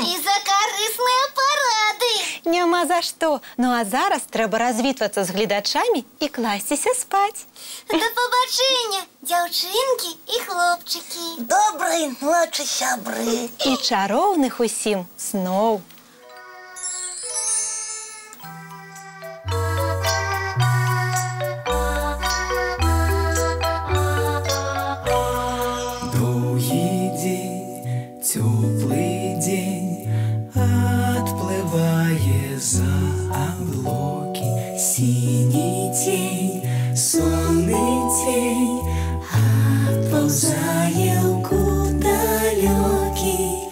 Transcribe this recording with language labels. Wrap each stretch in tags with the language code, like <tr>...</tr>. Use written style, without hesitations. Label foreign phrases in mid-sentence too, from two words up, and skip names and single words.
<be>І за карысныя парады. Няма за што. Ну а зараз трэба развітвацца з гледачамі і класціся спаць. Да пабачэння, дзяўчынкі і хлопчыкі. Добрай ночы, сябры. І чароўных усім сноў.</be> <ru>Теплый день отплывая за облаки, синий тень, сонный тень отползая в далекий.</ru>